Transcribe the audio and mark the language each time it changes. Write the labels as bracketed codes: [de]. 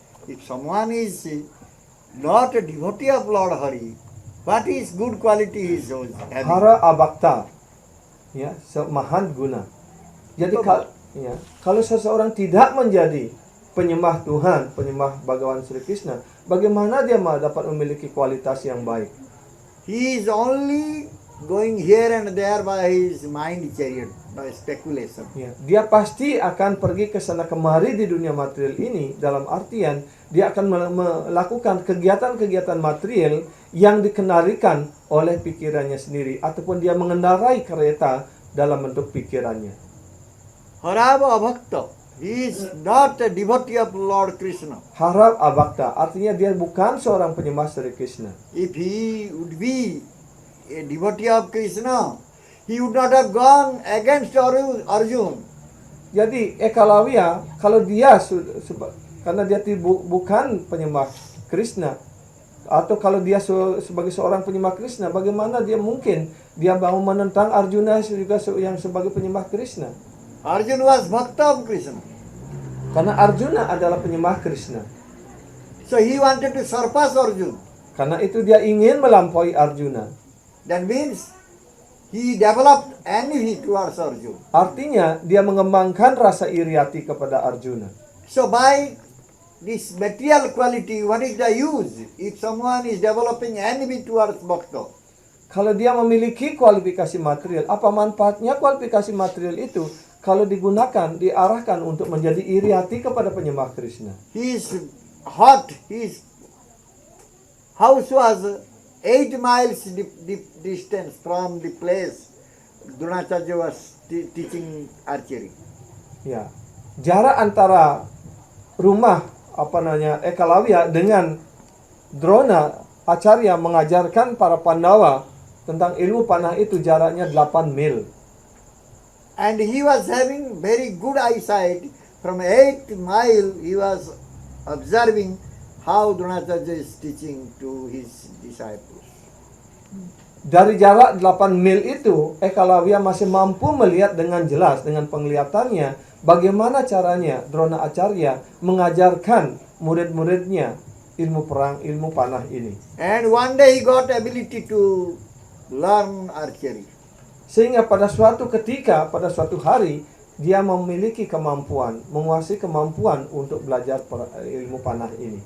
[en] If someone is not a devotee of Lord Hari, what is good quality is having? Hara abakta, ya, semahan guna. [id] Jadi kalau seseorang tidak menjadi penyembah Tuhan, penyembah Bhagawan Sri Krishna, bagaimana dia dapat memiliki kualitas yang baik? [en] He is only going here and there by his mind chariot, by speculation. [id] Ya, dia pasti akan pergi ke sana kemari di dunia material ini, dalam artian dia akan melakukan kegiatan-kegiatan material yang dikendalikan oleh pikirannya sendiri, ataupun dia mengendarai kereta dalam bentuk pikirannya. Harava avakta. [en] He is not a devotee of Lord Krishna. [id] Harap abakta, artinya dia bukan seorang penyembah Sri Krishna. [en] If he would be a devotee of Krishna, he would not have gone against Arjun. [id] Jadi Eklavya, kalau dia karena dia bukan penyembah Krishna, atau kalau dia sebagai seorang penyembah Krishna, bagaimana dia mungkin dia mau menentang Arjuna juga yang sebagai penyembah Krishna? [en] Arjuna was bhakta of Krishna. [id] Karena Arjuna adalah penyembah Krishna. [en] So he wanted to surpass Arjuna. [id] Karena itu dia ingin melampaui Arjuna. [en] That means he developed envy towards Arjuna. [id] Artinya dia mengembangkan rasa iri hati kepada Arjuna. [en] So by this material quality, what is the use if someone is developing envy towards bhakta? [id] Kalau dia memiliki kualifikasi material, apa manfaatnya kualifikasi material itu kalau digunakan, diarahkan untuk menjadi iri hati kepada penyembah Krishna? [en] His hut, his house was 8 miles distance from the place Dronacharya was teaching archery. [id] Ya, jarak antara rumah Eklavya dengan Drona Acharya mengajarkan para Pandawa tentang ilmu panah itu jaraknya 8 mil. [en] And he was having very good eyesight. From 8 mile he was observing how Dronacharya is teaching to his disciples. [id] Dari jarak 8 mil itu, Eklavya masih mampu melihat dengan jelas dengan penglihatannya bagaimana caranya Drona Acarya mengajarkan murid-muridnya ilmu perang, ilmu panah ini. [en] And one day he got ability to learn archery. [id] Sehingga pada suatu ketika, pada suatu hari, dia memiliki kemampuan, menguasai kemampuan untuk belajar ilmu panah ini.